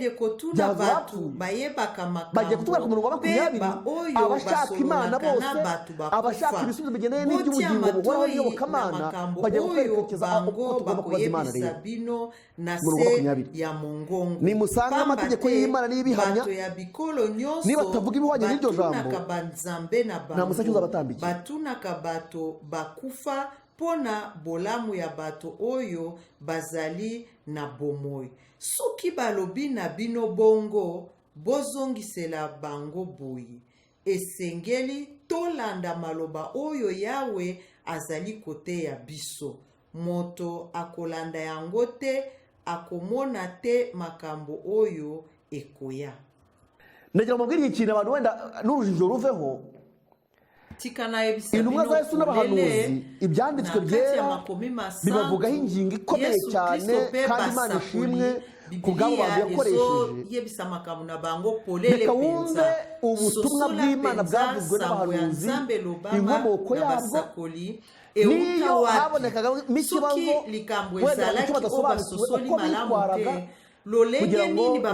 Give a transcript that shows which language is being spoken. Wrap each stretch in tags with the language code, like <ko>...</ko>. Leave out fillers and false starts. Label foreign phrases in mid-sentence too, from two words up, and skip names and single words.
<rw>bagiye kutubwira ku murongo wa 20 abashaka Imana bose abashaka ibisubizo bigendanye n'iby'ubugingo buhoraho n'iyobokamana bagiye kwerekeza uko tugomba kubaza Imana rero nimusanga amategeko y'Imana n'ibihamya niba tavuga ibihwanye n'iryo jambo nta musaki uzabatambiki</rw> <ln>pona bolamu ya bato oyo bazali na bomoi soki balobi na bino bongo bozongisela bango boyi esengeli tolanda maloba oyo Yawe azali kote ya biso moto akolanda yango te akomona te makambo oyo</ln> <rw>ekoya ndagira mubwira ikintu abantu wenda n'urujijo ruveho intumwa za Yesu n'abahanuzi ibyanditswe byera bibavugaho ingingo ikomeye cyane kandi Imana ishimwe ku bwabo bantu yakoresheje reka wumve ubutumwa bw'Imana bwavuzwe n'abahanuzi inkomoko yabwo niyo habonekagamo ikibazo wenda icyo badasobanukiwe uko bitwaraga kugira ngo</rw>